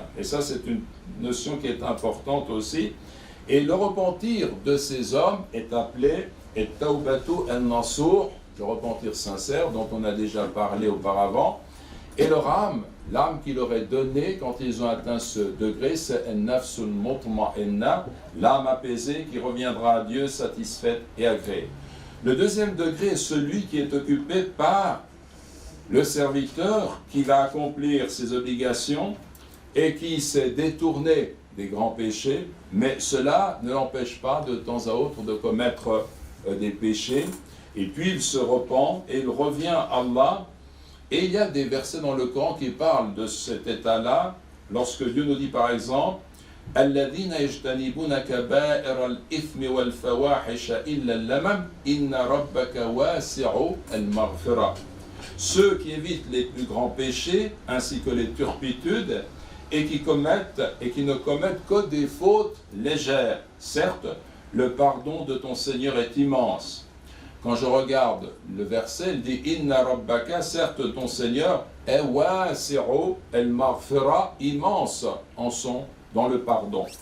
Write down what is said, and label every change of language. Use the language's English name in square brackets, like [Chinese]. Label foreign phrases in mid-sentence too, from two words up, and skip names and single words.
[French] Et ça, c'est une notion qui est importante aussi. Et le repentir de ces hommes est appelé [Arabic] التوبة النصوح, [French] le repentir sincère dont on a déjà parlé auparavant. Et leur âme, l'âme qui leur est donnée quand ils ont atteint ce degré, c'est [Arabic] النفس المطمئنة, [French] l'âme apaisée qui reviendra à Dieu satisfaite et agréée. Le deuxième degré est celui qui est occupé par le serviteur qui va accomplir ses obligations et qui s'est détourné des grands péchés, mais cela ne l'empêche pas de temps à autre de commettre des péchés. Et puis il se repent et il revient à Allah. Et il y a des versets dans le Coran qui parlent de cet état-là, lorsque Dieu nous dit par exemple [Arabic] الذين يجتنبون كبائر الإثم والفواحش إلا اللمم إن ربك واسع المغفرة. [French] Ceux qui évitent les plus grands péchés ainsi que les turpitudes et qui ne commettent que des fautes légères. Certes, le pardon de ton Seigneur est immense. Quand je regarde le verset, il dit [Arabic] إن ربك, [French] certes ton Seigneur est [Arabic] واسع المغفرة, [French] immense dans le pardon.